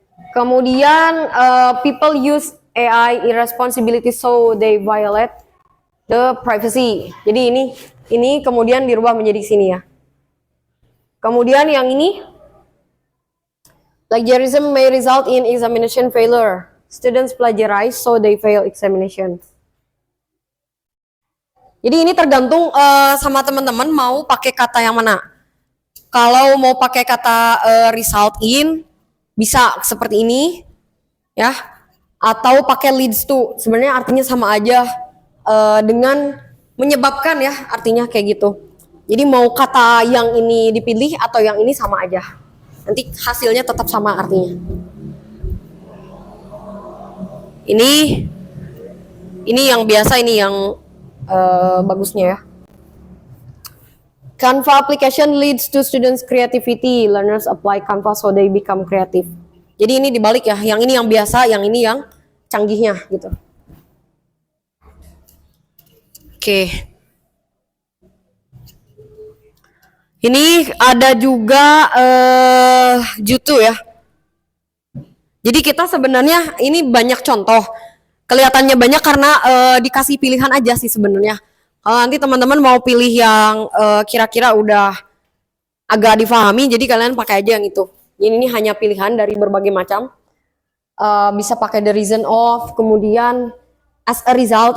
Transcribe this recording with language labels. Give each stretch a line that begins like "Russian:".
Indonesian: Kemudian
English: people use AI irresponsibility so they violate the privacy.
Indonesian: Jadi ini kemudian dirubah menjadi sini ya. Kemudian yang ini,
English: plagiarism may result in examination failure. Students plagiarize so they fail examination.
Indonesian: Jadi ini tergantung sama teman-teman mau pakai kata yang mana. Kalau mau pakai kata result in, bisa seperti ini, ya. Atau pakai leads to, sebenarnya artinya sama aja dengan menyebabkan ya, artinya kayak gitu. Jadi mau kata yang ini dipilih atau yang ini sama aja. Nanti hasilnya tetap sama artinya. Ini yang biasa, ini yang bagusnya ya.
English: Canva application leads to students creativity. Learners apply Canva so they become creative.
Indonesian: Jadi ini dibalik ya, yang ini yang biasa, yang ini yang canggihnya gitu. Oke. Ini ada juga Jutu ya. Jadi kita sebenarnya ini banyak contoh. Kelihatannya banyak karena dikasih pilihan aja sih sebenarnya. Kalau nanti teman-teman mau pilih yang kira-kira udah agak difahami, jadi kalian pakai aja yang itu. Ini hanya pilihan dari berbagai macam. Bisa pakai
English: the reason of,
Indonesian: kemudian
English: as a result.